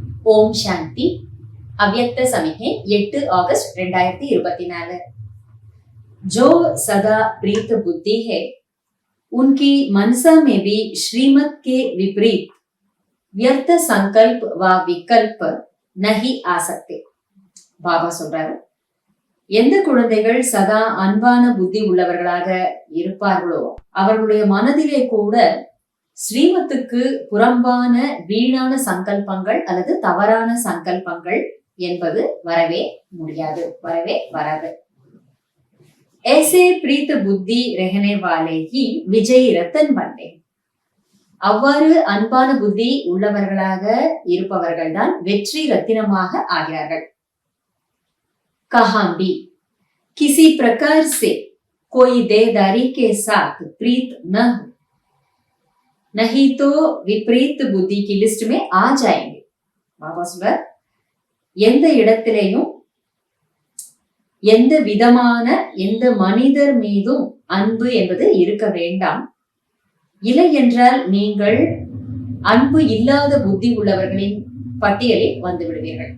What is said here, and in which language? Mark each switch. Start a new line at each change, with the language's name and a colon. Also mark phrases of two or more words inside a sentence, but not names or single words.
Hindi: ओम शांति अव्यक्त समिति 8 अगस्त 2024। जो सदा प्रीत बुद्धि है उनकी मनसा में भी श्रीमत के विपरीत व्यर्थ संकल्प व विकल्प नहीं आ सकते।
Tamil: பாபா சொல்றாரு, எந்த குழந்தைகள் சதா அன்பான புத்தி உள்ளவர்களாக இருப்பார்களோ அவர்களுடைய மனதிலே கூட ஸ்ரீமத்துக்கு புறம்பான வீணான சங்கல்பங்கள் அல்லது தவறான சங்கல்பங்கள் என்பது வரவே முடியாது, வரவே வராது.
Hindi: ऐसे प्रीत बुद्धि रहने वाले ही विजयी रतन बनते.
Tamil: அவ்வாறு அன்பான புத்தி உள்ளவர்களாக இருப்பவர்கள் தான் வெற்றி ரத்தினமாக ஆகிறார்கள்.
Hindi: कहाँ भी किसी प्रकार से कोई देदारी के साथ प्रीत न हो, नहीं तो विपरीत बुद्धि की लिस्ट में आ जाएंगे.
Tamil: பாபா சொல்றார், எந்த இடத்திலேயும் எந்த விதமான எந்த மனிதர் மீதும் அன்பு என்பது இருக்க வேண்டாம். இல்லை என்றால் நீங்கள் அன்பு இல்லாத புத்தி உள்ளவர்களின் பட்டியலில் வந்து விடுவீர்கள்.